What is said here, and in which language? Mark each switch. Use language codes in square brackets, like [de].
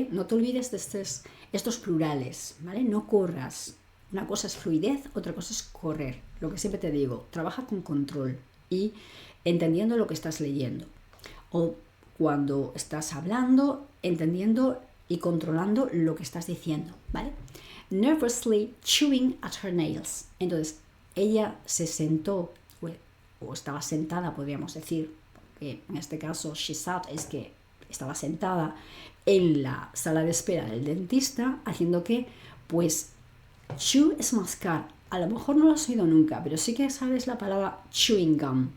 [es] No te olvides de estos plurales, ¿vale? No corras. Una cosa es fluidez, otra cosa es correr. Lo que siempre te digo, trabaja con control y entendiendo lo que estás leyendo. O cuando estás hablando, entendiendo y controlando lo que estás diciendo, ¿vale? [en] Nervously chewing at her nails. [es] Entonces, ella se sentó, o estaba sentada, podríamos decir, que en este caso [en] she sat [es] es que estaba sentada en la sala de espera del dentista, haciendo que, pues, chew es mascar. A lo mejor no lo has oído nunca, pero sí que sabes la palabra chewing gum.